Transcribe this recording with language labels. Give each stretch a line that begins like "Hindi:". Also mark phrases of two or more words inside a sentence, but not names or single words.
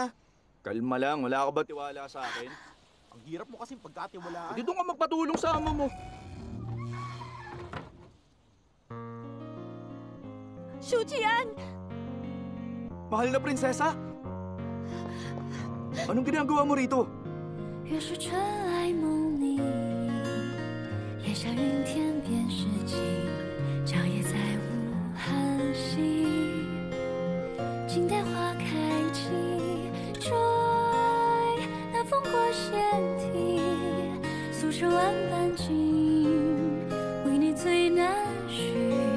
Filipino: Kalma lang, wala ka ba tiwala sa akin? Ang hirap mo kasing pagkatiwalaan. Hindi doon ka magpatulong sa ama mo. Shujian! Mahal na prinsesa? Anong ginagawa mo rito?
Chinese: 越是尘埃梦里，眼下云天变是晴，长夜再无寒息。静待花开季，追那风过线体，诉说万般情，为你最难续。